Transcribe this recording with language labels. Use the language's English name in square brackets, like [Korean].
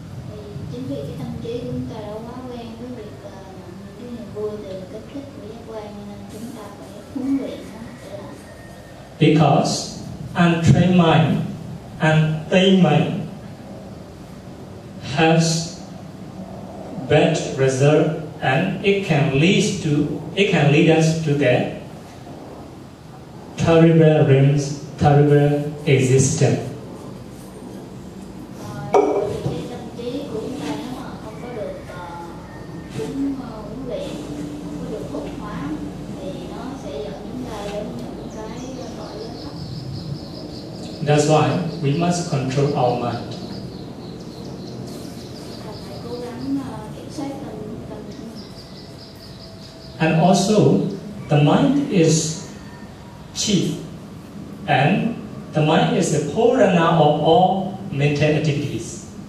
[Vietnamese] Thì chính vì cái tâm trí của chúng ta đã quá quen với việc nhận những cái niềm vui từ kích thích của giác quan, nên chúng ta phải huấn luyện nó để làm. [English] Because untrained mind, untrained mind has bad result, and it can lead us to the terrible realms, terrible existence. [Vietnamese] Cái tâm trí của chúng ta nếu mà không có được huấn luyện, không có được thuần hóa, thì nó sẽ dẫn chúng ta đến những cái tội giới thấp. [English] That's why we must control our mind. [Vietnamese] Phải cố gắng kiểm soát tâm trí. [English] And also, the mind is chief, and the mind is the forerunner of all mental activities.